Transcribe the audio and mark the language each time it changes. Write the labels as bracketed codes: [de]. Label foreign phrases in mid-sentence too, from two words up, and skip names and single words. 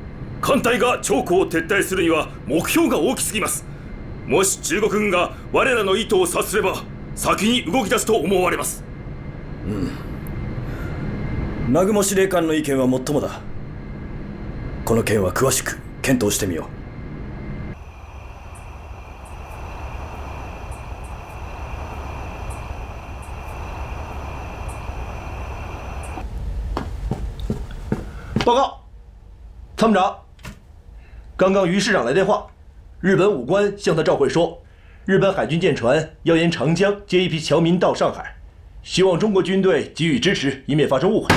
[ja] 艦隊が長江を撤退するには目標が大きすぎます。もし中国軍が我らの意図を察すれば、先に動き出すと思われます。南雲司令官の意見はもっともだ。この件は詳しく検討してみよう。 [zh] 报告，参谋长，刚刚于师长来电话，日本武官向他照会说，日本海军舰船要沿长江接一批侨民到上海，希望中国军队给予支持，以免发生误会。